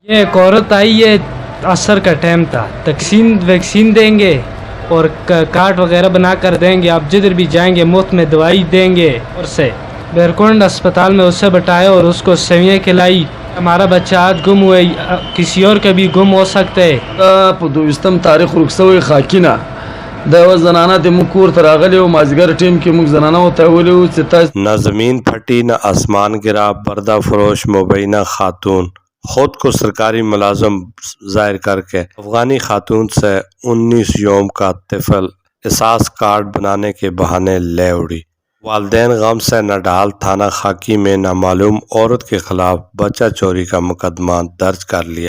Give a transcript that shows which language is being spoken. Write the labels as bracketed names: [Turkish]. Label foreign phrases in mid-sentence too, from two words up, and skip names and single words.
[Urdu] یہ ایک عورت آئی، یہ عصر کا ٹائم تھا، ویکسین دیں گے اور کارڈ وغیرہ بنا کر دیں گے، آپ جدھر بھی جائیں گے مفت میں دوائی دیں گے۔ اور سے بیرکنڈ اسپتال میں اسے بٹھایا اور اس کو سیویاں کھلائی۔ ہمارا بچہ آج گم ہوئے، کسی اور کا بھی گم ہو سکتا ہے۔ [Pashto] په 22 تاریخ رخصوی خاکینه دا یوه زنانه د موږ کور ته راغلې وه، مازدیګر ټیم کې موږ زنانه ورته ویلي وو چې تاسو [Urdu] نہ زمین پھٹی نہ آسمان گرا، پردہ فروش مبینہ خاتون خود کو سرکاری ملازم ظاہر کر کے افغانی خاتون سے 19 یوم کا طفل احساس کارڈ بنانے کے بہانے لے اڑی۔ والدین غم سے نڈال تھانہ خاکی میں نامعلوم عورت کے خلاف بچہ چوری کا مقدمہ درج کر لیا۔